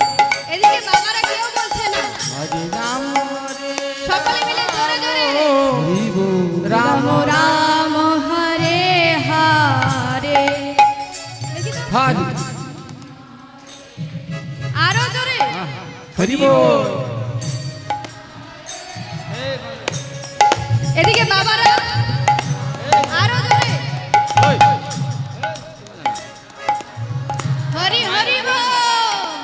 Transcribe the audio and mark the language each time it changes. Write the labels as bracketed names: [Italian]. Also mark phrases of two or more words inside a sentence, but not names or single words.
[Bangla] এদিকে বাবারা কেউ বলছে না, हरे राम हरे সকলে মিলে জোরে জোরে राम রাম হরে হরে। দেখি তো हरे আরো জোরে হরি বোল। এদিকে বাবারা আরো জোরে হরি হরি বল।